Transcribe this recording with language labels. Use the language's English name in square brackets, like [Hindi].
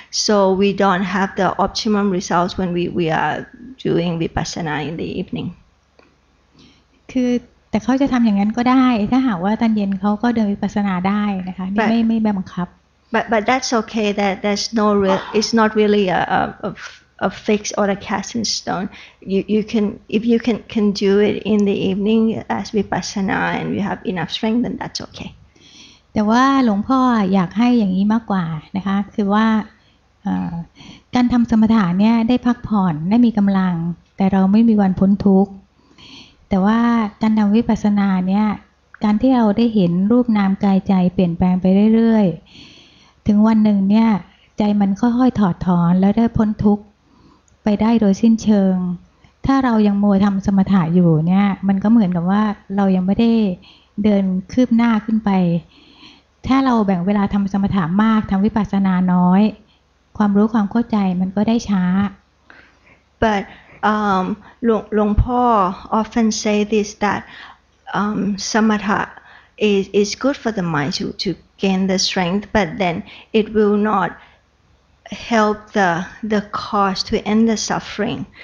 [English] So we don't have the optimum results when we are doing vipassana in the evening. [Thai] คือแต่เขาจะทำอย่างนั้นก็ได้ถ้าหากว่าตอนเย็นเขาก็เดินวิปัสสนาได้นะคะนี่ไม่บังคับ [English] but that's okay. That there's no real. It's not really a fix or a cast in stone. You can if you can do it in the evening as vipassana and you have enough strength, then that's okay. [Thai] แต่ว่าหลวงพ่ออยากให้อย่างนี้มากกว่านะคะคือว่าการทำสมถะเนี่ยได้พักผ่อนได้มีกำลังแต่เราไม่มีวันพ้นทุกข์ แต่ว่าการทำวิปัสสนาเนี่ยการที่เราได้เห็นรูปนามกายใจเปลี่ยนแปลงไปเรื่อยๆถึงวันหนึ่งเนี่ยใจมันค่อยๆถอดถอนแล้วได้พ้นทุกข์ไปได้โดยสิ้นเชิงถ้าเรายังมัวทำสมถะอยู่เนี่ยมันก็เหมือนกับว่าเรายังไม่ได้เดินคืบหน้าขึ้นไปถ้าเราแบ่งเวลาทำสมถะมากทำวิปัสสนาน้อยความรู้ความเข้าใจมันก็ได้ช้า [English] but Long Paul often say this that samatha is good for the mind to gain the strength, but then it will not help the cause to end the suffering.